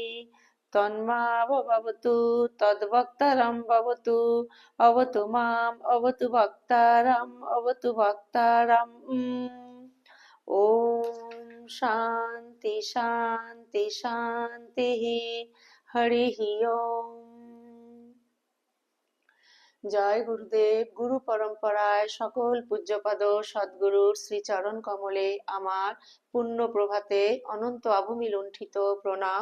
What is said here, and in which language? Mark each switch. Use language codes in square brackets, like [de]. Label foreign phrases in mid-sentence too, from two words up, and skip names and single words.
[sa] তন্মাবতু তদ্ভক্তারম ভবতু অবতু মাম। অবতু ভক্তারম অবতু ভক্তারম। ওম শান্তি শান্তি শান্তিঃ। হরিঃ ওম। [bn] জয় গুরুদেব। গুরু পরম্পরায় সকল পূজ্যপাদ সদ্গুরুর শ্রীচরণ কমলে আমার পুণ্য প্রভাতে অনন্ত আভূমি লুণ্ঠিত প্রণাম।